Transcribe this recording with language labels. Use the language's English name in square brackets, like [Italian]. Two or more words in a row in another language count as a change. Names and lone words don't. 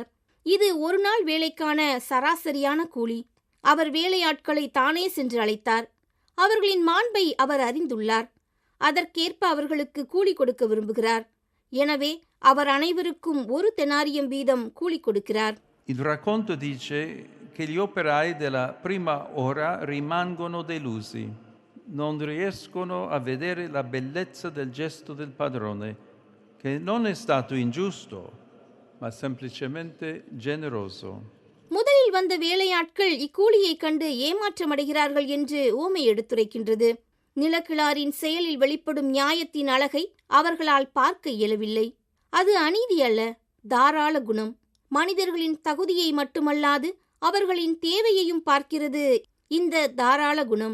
[Tamil] இது ஒரு நாள் வேலைக்கான சராசரியான கூலி. அவர் வேலையாட்களை தானே சென்று அழைத்தார். அவர்களின் மாண்பை அவர் அறிந்துள்ளார். அதற்கேற்ப அவர்களுக்கு கூலி கொடுக்க விரும்புகிறார். எனவே அவர் அனைவருக்கும் 1 தெனாரியம் வீதம் கூலி கொடுக்கிறார். [Italian] Il racconto dice che gli operai della prima ora rimangono delusi, non riescono a vedere la bellezza del gesto del padrone, che non è stato ingiusto, ma semplicemente generoso. [Tamil] முதலில் வந்த வேலையாட்கள் இக்கூலியை கண்டு ஏமாற்றமடைகிறார்கள் என்று உவமை எடுத்துரைக்கின்றது. நிலக்கிழாரின் செயலில் வெளிப்படும் நியாயத்தின் அழகை அவர்களால் பார்க்க இயலவில்லை. அது அநீதி அல்ல, தாராள குணம். மனிதர்களின் தகுதியை மட்டுமல்லாது அவர்களின் தேவையையும் பார்க்கிறது இந்த தாராள குணம்.